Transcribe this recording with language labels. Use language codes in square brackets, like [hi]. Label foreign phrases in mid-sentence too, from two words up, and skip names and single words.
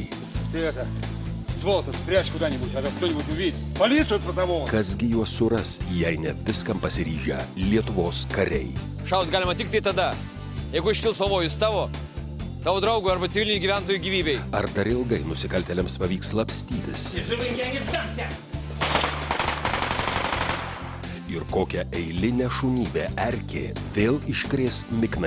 [ru] Ты это, сволота, спрячь куда-нибудь, а то кто-нибудь увидит. Полицию позову! [lt] Kasgi juos suras, jei ne viskam pasiryžę Lietuvos kariai. Šaut galima tik tai tada, jeigu iškils pavojus tavo draugų arba civilinių gyventojų gyvybei. Ar dar ilgai nusikaltėliams pavyks slapstytis? Ir kokią eilinę šunybę erkė vėl iškrės Miknai.